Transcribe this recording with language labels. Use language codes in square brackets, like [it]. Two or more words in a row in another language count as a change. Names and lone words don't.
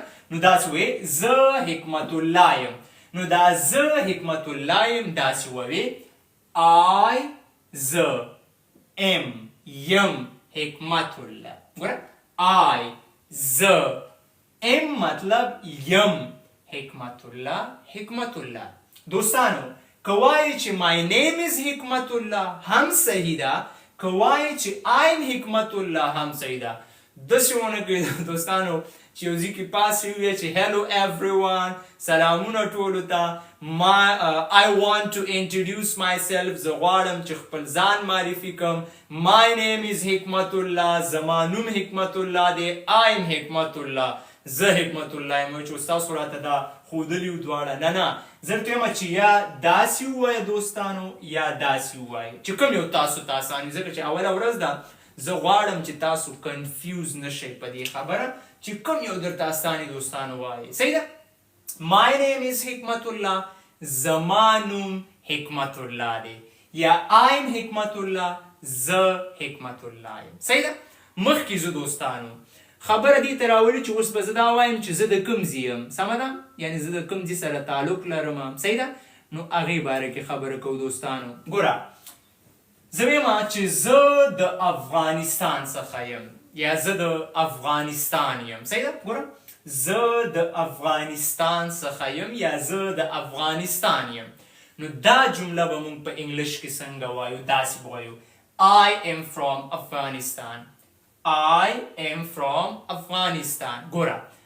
[ps] نو داسې وایي زه حکمت الله یم. نو دا زه حکمت الله یم داسې ووایي زه یم حکمت الله. ګوره زه ام مطلب یم حکمت الله حکمت الله. دوستانو که وایي چې [en] my name is [ps] حکمت الله هم صحیح ده، که وایي چې [en] I am [ps] حکمت الله هم صحیح ده. داسې ونه کوئ دوستانو چې یو ځای کې پاس ووایي چې [en] hello everyone، [ps] سلامونه ټولو ته. [en] I want to introduce myself، [ps] زه غواړم چې خپل ځان معرفي کړم. [en] My name is [ps] حکمت الله، زما نوم حکمت الله دی. [en] I am [ps] حکمت الله. زه حکمت الله یم چې استاسو راته دا ښودلي وو دواړه نه زه درته وایم چې یا داسې ووایه دوستانو یا داسې ووایه چې کوم یو تاسو ته اساني ځکه چې اوله ورځ ده زه غواړم چې تاسو کنفیوز نشئ په دې خبره چې کوم یو درته اساني دوستانو وایي صحیح ده [en] My name is [ps] حکمت الله زما نوم حکمت الله دی یا I'm حکمت الله زه حکمت الله یم صحیح ده مخکې زه دوستانو خبره دې ته راولي چې اوس به زه دا وایم چې زه د کوم ځای یم سمه ده یعنې زه د کوم ځای سره تعلق لرم صحیح ده نو هغې باره کې خبره کوو دوستانو ګوره زه ویم چې زه د افغانستان څخه یم یا زه د افغانستان یم صحیح ده ګوره زه د افغانستان څخه یم یا زه د افغانستان یم نو دا جمله به موږ په انګلیش کې څنګه وایو داسې به وایو [en] I am from Afghanistan I am from Afghanistan [ps] ګوره